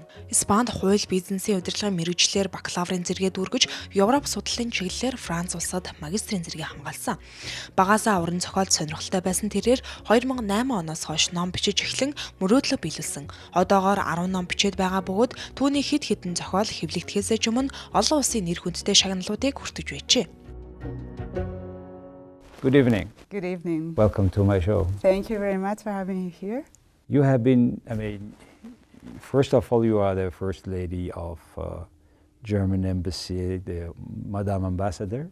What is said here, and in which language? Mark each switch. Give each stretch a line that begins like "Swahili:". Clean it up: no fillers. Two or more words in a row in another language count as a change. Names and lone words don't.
Mongolian: Испанд хууль бизнесийн удирдлагын мэргэжлэр бакалаврын зэрэгээ дүүргэж, Европ судлалын чиглэлээр Франц улсад магистрийн зэрэгээ хамгаалсан. Багаасаа уран зохиолд сонирхолтой байсан тэрээр 2008 оноос хойш ном бичиж эхлэн мөрөөдлөө биелүүлсэн. Одоогоор 10 ном бичээд байгаа бөгөөд түүний хэд хэдэн зохиол хэвлэгдэхээс ч өмнө олон улсын нэр хүндтэй шагналуудыг хүртэж
English: Good evening. Good evening. Welcome to my show. Thank you very much for having me here. You have been, first of all, you are the First Lady of German Embassy, the Madame Ambassador.